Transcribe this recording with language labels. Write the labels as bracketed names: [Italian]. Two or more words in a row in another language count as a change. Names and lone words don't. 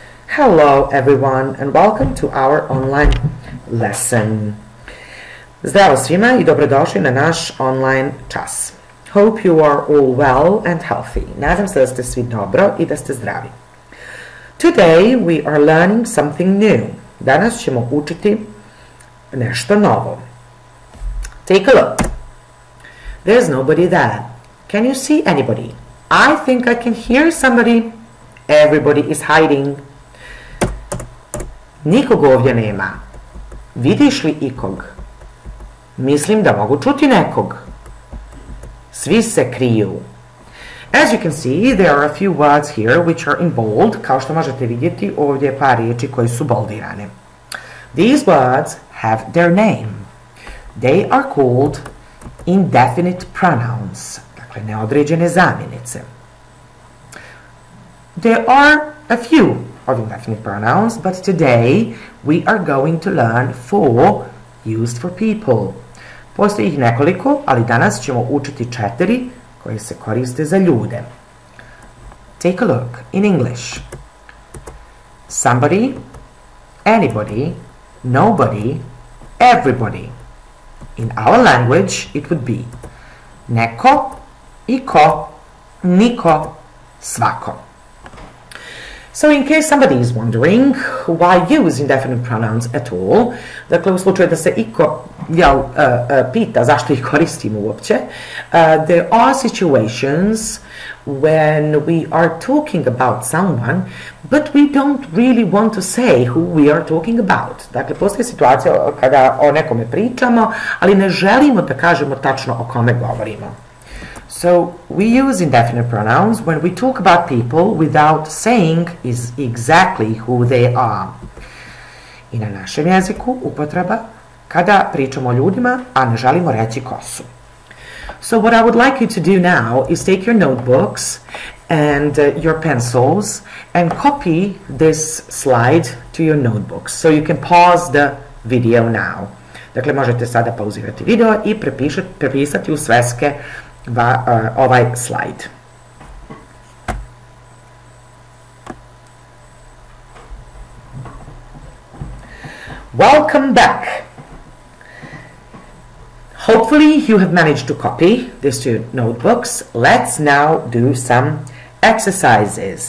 [English] Hello everyone and welcome to our online lesson. [Bosnian] Zdravo svima I dobrodošli na naš online čas. [English] Hope you are all well and healthy. [Bosnian] Nadam se da ste svi dobro I da ste zdravi. [English] Today we are learning something new. [Bosnian] Danas ćemo učiti nešto novo. [English] Take a look. There's nobody there. Can you see anybody? I think I can hear somebody. Everybody is hiding. [Bosnian] Nikog ovdje nema. Vidiš li ikog? Mislim da mogu čuti nekog. Svi se kriju. [English] As you can see, there are a few words here which are in bold. [Bosnian] Kao što možete vidjeti, ovdje je par riječi koji su boldirane. [English] These words have their name. They are called indefinite pronouns. [Bosnian] Dakle, neodređene zamjenice. [English] There are a few of indefinite pronouns, but today we are going to learn four used for people. [Bosnian] Postoji ih nekoliko, ali danas ćemo učiti 4 koje se koriste za ljude. [English] Take a look in English. Somebody, anybody, nobody, everybody. In our language it would be [Bosnian] neko, iko, niko, svako. [English] So in case somebody is wondering why use indefinite pronouns at all, [Bosnian] dakle u slučaju da se iko pita zašto ih koristimo uopće, [English] there are situations when we are talking about someone, but we don't really want to say who we are talking about. [Bosnian] Dakle, postoji situacija kada o nekome pričamo, ali ne želimo da kažemo tačno o kome govorimo. [English] So we use indefinite pronouns when we talk about people without saying exactly who they are. [Bosnian] I na našem jeziku upotreba kada pričamo o ljudima, a ne želimo reći ko su. [English] So what I would like you to do now is take your notebooks and your pencils and copy this slide to your notebooks. So you can pause the video now. [Bosnian] Dakle, možete sada pauzirati video I prepisati u sveske ovaj slajd. [English] Welcome back. Hopefully you have managed to copy this to your notebooks. Let's now do some exercises.